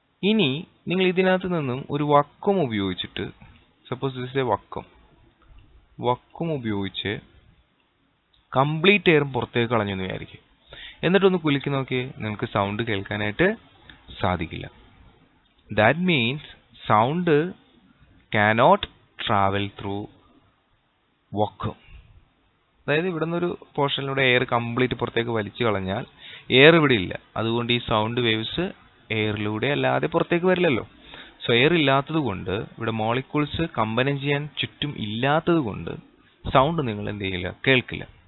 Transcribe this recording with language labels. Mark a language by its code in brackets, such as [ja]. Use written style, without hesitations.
[ml] ഇനി നിങ്ങൾ ഇതിനകത്ത് നിന്നും ഒരു വക്കം ഉപയോഗിച്ചിട്ട്, [en] suppose this a [ml] വക്കം ഉപയോഗിച്ച് കംപ്ലീറ്റ് എയറും പുറത്തേക്ക് കളഞ്ഞു എന്ന് വിചാരിക്കും. എന്നിട്ടൊന്ന് കുലുക്കി നോക്കി, നിങ്ങൾക്ക് സൗണ്ട് കേൾക്കാനായിട്ട് സാധിക്കില്ല. [en] That means sound cannot travel through vacuum. [ml] അതായത് ഇവിടെ നിന്നൊരു പോർഷനിലൂടെ എയർ കംപ്ലീറ്റ് പുറത്തേക്ക് വലിച്ചു കളഞ്ഞാൽ എയർ ഇവിടെ ഇല്ല. അതുകൊണ്ട് ഈ സൗണ്ട് വേവ്സ് എയറിലൂടെ അല്ലാതെ പുറത്തേക്ക് വരില്ലല്ലോ. സോ എയർ ഇല്ലാത്തത് കൊണ്ട്, ഇവിടെ മോളിക്യൂൾസ് കമ്പനം ചെയ്യാൻ ചുറ്റും ഇല്ലാത്തത് കൊണ്ട് സൗണ്ട് നിങ്ങൾ എന്ത് ചെയ്യില്ല, കേൾക്കില്ല.